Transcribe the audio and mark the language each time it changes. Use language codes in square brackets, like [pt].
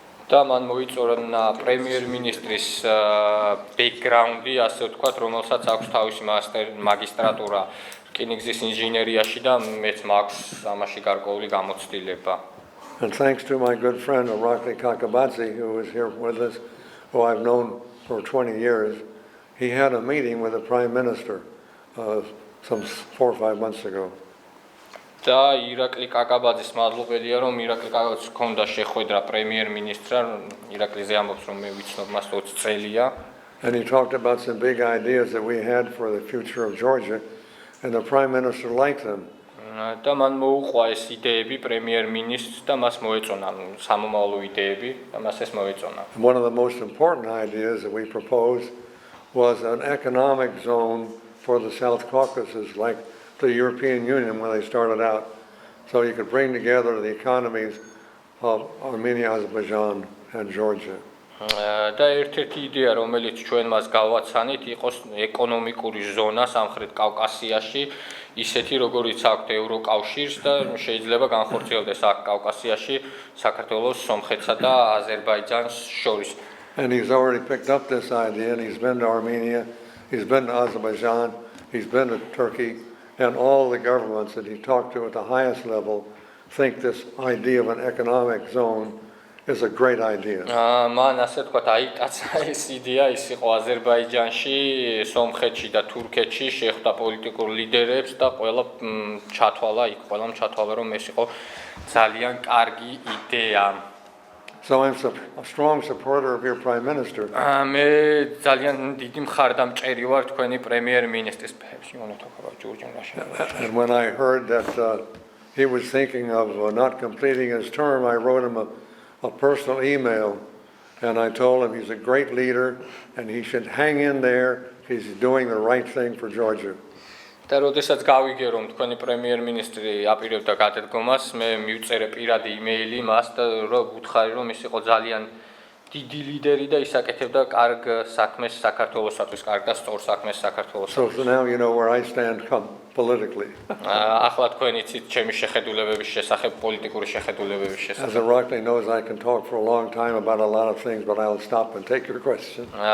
[ka] და მან მოიწონა პრემიერ-მინისტრის ბექგრაუნდი, ასე ვთქვათ, რომელსაც აქვს თავისი მაგისტრატურა რკინიგზის ინჟინერიაში და მეც მაქვს ამაში გარკვეული გამოცდილება. [en] And thanks to my good friend Irakli Kakabadze, who is here with us, who I've known for 20 years, he had a meeting with the Prime Minister some 4 or 5 months ago. [ka] და ირაკლი კაკაბაძის მადლობელია რომ ირაკლი კაკაბაძის ჰქონდა შეხვედრა პრემიერ-მინისტრთან, ირაკლიზე ამბობს რომ მე ვიცნობ მას 20 წელია. [en] And he talked about some big ideas that we had for the future of Georgia, and the Prime Minister liked them. [ka] და მან მოუყვა ეს იდეები პრემიერ-მინისტრს და მას მოეწონა სამომავლო იდეები და მას ეს მოეწონა. [en] And one of the most important ideas that we proposed was an economic zone for the South Caucasus, like the European Union when they started out, so you could bring together the economies of Armenia, Azerbaijan, and Georgia. [ka] და ერთ-ერთი იდეა, რომელიც ჩვენ მას გავაცანით, იყოს ეკონომიკური ზონა სამხრეთ კავკასიაში, ისეთი როგორიც აქვს ევროკავშირს და შეიძლება განხორციელდეს აქ კავკასიაში საქართველოს, სომხეთსა და აზერბაიჯანს შორის. [en] And he's already picked up this idea, and he's been to Armenia, he's been to Azerbaijan, he's been to Turkey, and all the governments that he talked to at the highest level think this idea of an economic zone is a great idea. [ka] მან ასე თქვათ აიტაცა ეს იდეა, ის იყო აზერბაიჯანში, სომხეთში და თურქეთში, შეხვდა პოლიტიკურ ლიდერებს და ყველა ჩათვალა იქ, ყველამ ჩათვალა რომ ეს იყო ძალიან კარგი იდეა. [en] So I'm a strong supporter of your Prime Minister. [ka] მე ძალიან დიდი მხარდამჭერი ვარ თქვენი პრემიერ-მინისტრის. [en] You want to talk about Georgian Russian relations? And when I heard that he was thinking of not completing his term, I wrote him a personal email, and I told him he's a great leader and he should hang in there. He's doing the right thing for Georgia. [ka] და როდესაც გავიგე რომ თქვენი პრემიერ-მინისტრი აპირებდა გადადგომას, მე მივწერე პირადი იმეილი მას და რომ უთხარი რომ ის იყო ძალიან დიდი ლიდერი და ის აკეთებდა კარგ საქმეს საქართველოსთვის, კარგ და სწორ საქმეს საქართველოსთვის. [en] So now you know where I stand politically. [ka] ახლა თქვენ იცით ჩემი შეხედულებების შესახებ, პოლიტიკური შეხედულებების შესახებ. [en] As Irakli knows, I can talk for a long time about a lot of things, but I'll stop and take your question.